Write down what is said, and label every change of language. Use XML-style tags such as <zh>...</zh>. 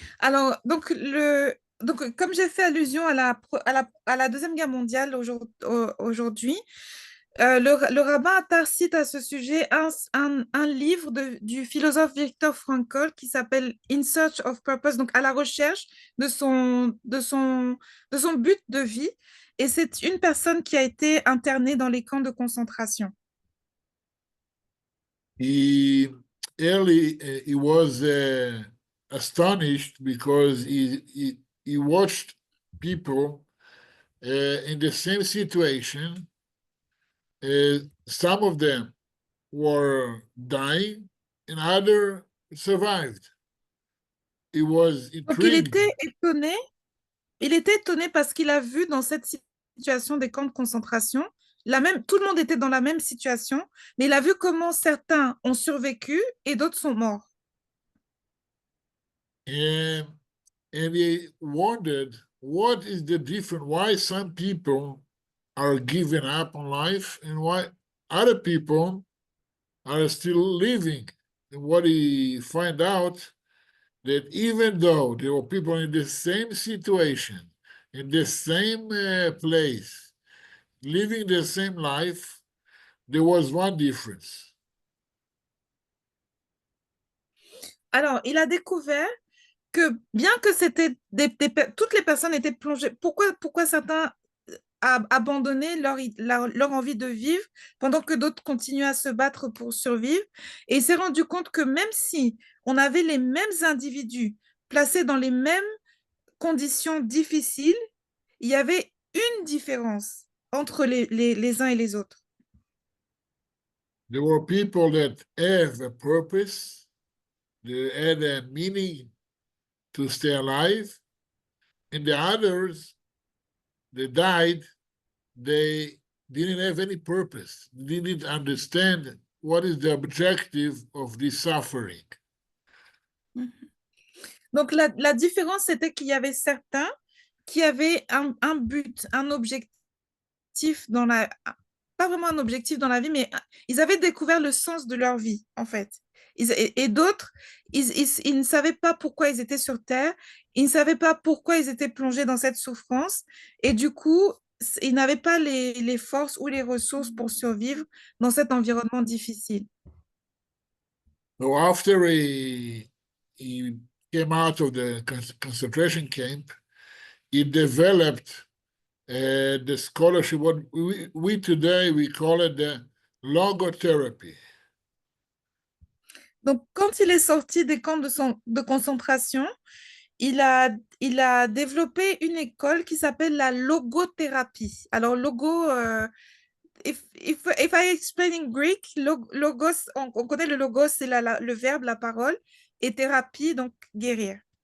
<fr>Alors, donc, comme j'ai fait allusion à la Deuxième Guerre mondiale aujourd'hui, le rabbin Attar cite à ce sujet un livre du philosophe Viktor Frankl qui s'appelle In Search of Purpose, donc à la recherche de son but de vie. Et c'est une personne qui a été internée dans les camps de concentration.</fr> <en>He was astonished because he watched people in the same situation. Some of them were dying and others survived. He was</en> <fr>Donc</fr> <en>intrigued.</en> <fr>il était étonné parce qu'il a vu dans cette situation des camps de concentration, tout le monde était dans la même situation, mais il a vu comment certains ont survécu et d'autres sont morts.</fr> <en>And he wondered, what is the difference? Why some people are giving up on life and why other people are still living? And what he find out that even though there were people in the same situation, in the same place, living the same life, there was one difference.</en> <fr>Alors, il a découvert que bien que c'était toutes les personnes étaient plongées, pourquoi certains abandonné leur envie de vivre pendant que d'autres continuaient à se battre pour survivre. Et il s'est rendu compte que même si on avait les mêmes individus placés dans les mêmes conditions difficiles, il y avait une différence entre les uns et les autres.</fr> <en>There were people that have a purpose, they had a meaning to stay alive, and the others, they died, they didn't have any purpose, they didn't understand what is the objective of this suffering.</en> <fr>Donc la différence, c'était qu'il y avait certains qui avaient un but, un objectif dans la... Pas vraiment un objectif dans la vie, mais ils avaient découvert le sens de leur vie, en fait. Et d'autres, ils ne savaient pas pourquoi ils étaient sur Terre, ils ne savaient pas pourquoi ils étaient plongés dans cette souffrance, et du coup, ils n'avaient pas les forces ou les ressources pour survivre dans cet environnement difficile.</fr> <en>So after he came out of the concentration camp, he developed the scholarship, what we today, we call it the logotherapy.</en> <fr>Donc, quand il est sorti des camps de concentration, il a développé une école qui s'appelle la logothérapie. Alors,</fr> <en>if I explain in Greek,</en> <fr>logos, on connaît le logos, c'est le verbe, la parole, et thérapie, donc guérir.</fr>